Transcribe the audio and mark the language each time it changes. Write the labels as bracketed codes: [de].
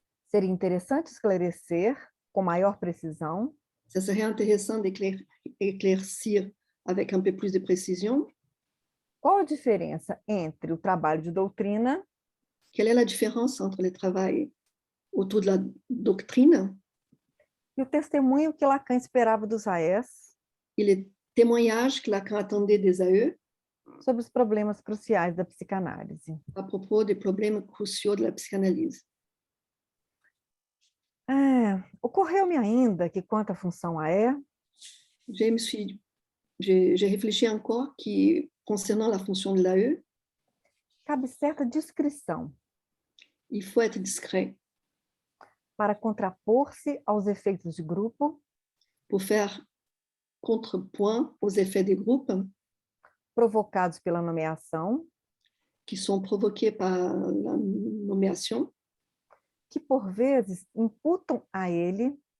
[pt] seria interessante esclarecer com maior precisão [fr] ça serait intéressant d'éclaircir avec un peu plus de précision [pt] qual a diferença entre o trabalho de doutrina [fr] quelle est la différence entre le travail autour de la doctrine [pt] e o testemunho que Lacan esperava dos AES [fr] et les témoignages que Lacan attendait des AE [pt] sobre os problemas cruciais da psicanálise. [fr] à propos des problèmes cruciaux de la psychanalyse. [pt] Ocorreu-me ainda que, quanto à função AE, [fr] J'ai réfléchi encore qui, concernant la fonction de l'AE, [pt] cabe certa discrição [fr] il faut être discret [pt] para contrapor-se aos efeitos de grupo [fr] pour faire contrepoint aux effets des groupes [pt] provocados pela nomeação, [fr] qui sont provoqués par la nomination, [pt] que por vezes imputam a ele